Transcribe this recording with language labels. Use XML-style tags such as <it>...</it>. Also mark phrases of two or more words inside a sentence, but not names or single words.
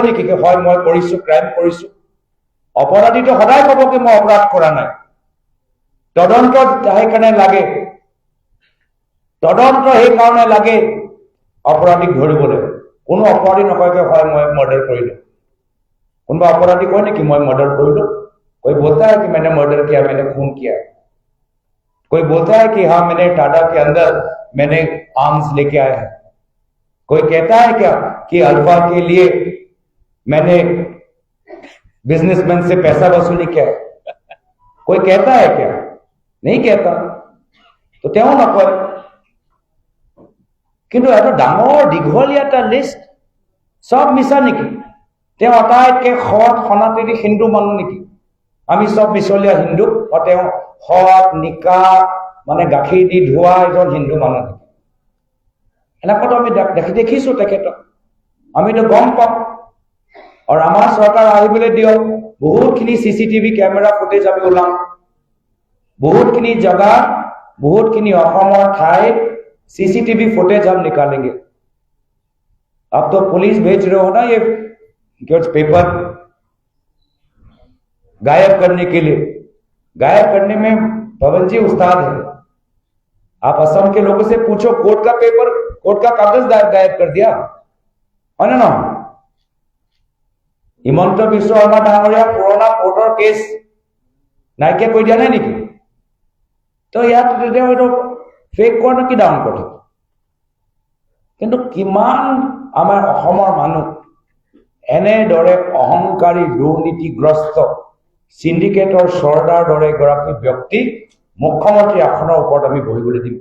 <as>নেকি কি হয় মই কৰিছো ক্ৰাইম কৰিছো অপৰাধী তো সদায় ক'ব কি মই অপৰাধ কৰা নাই তদন্ত সেইকাৰণে লাগে তদন্ত সেই কাৰণে লাগে অপৰাধীক ধৰিবলৈ কোনো অপৰাধী নকয়কে হয় মই মৰ্ডাৰ কৰিলো কোনোবা অপৰাধী কয় নেকি মই মৰ্ডাৰ কৰিলো</as> <hi>कोई बोलता है कि मैंने मर्डर किया मैंने खून किया कोई बोलता है कि हाँ मैंने टाटा के अंदर मैंने आर्म्स लेके आया है कोई कहता है क्या कि अल्फा के लिए मैंने बिजनेसमैन से पैसा वसूली किया कोई कहता है क्या नहीं कहता तो</hi> <as>তেওঁ নকয় কিন্তু এটা ডাঙৰ দীঘলীয়া এটা লিষ্ট সব মিছা নেকি তেওঁ আটাইতকৈ সৎ সনাতনী হিন্দু মানুহ নেকি আমি সব মিছলীয়া হিন্দু আৰু তেওঁ সৎ নিকা মানে গাখীৰ দি ধোৱা এজন হিন্দু মানুহ নেকি এনেকুৱাটো আমি দেখিছো তেখেতক আমিতো গম পাওঁ আৰু আমাৰ চৰকাৰ আহিবলৈ দিয়ক বহুতখিনি CCTV</as> <en>camera footage</en> <as>আমি ওলাম, বহুতখিনি জগা, বহুতখিনি অসমৰ ঠাই</as> <hi>CCTV फुटेज हम निकालेंगे। अब तो पुलिस भेज रहे हो ना ये पेपर गायब करने के लिए। गायब करने में पवन जी उस्ताद है। आप असम के लोगों से पूछो, कोर्ट का पेपर, कोर्ट का कागज गायब कर दिया है ना।</hi> <as>হিমন্ত বিশ্ব শৰ্মা ডাঙৰীয়া পুৰণা কোৰ্টৰ কেছ নাইকিয়া কৰি দিয়া নাই নেকি? তো ইয়াত তেতিয়া হয়তো ফেক কোৱা কি ডাঙৰ কথা। কিন্তু কিমান আমাৰ অসমৰ মানুহ এনেদৰে অহংকাৰী দুৰ্নীতিগ্ৰস্ত সিন্ডিকেটৰ চৰ্দাৰ দৰে এগৰাকী ব্যক্তি মুখ্যমন্ত্ৰী আসনৰ ওপৰত আমি বহিবলৈ দিম?</as>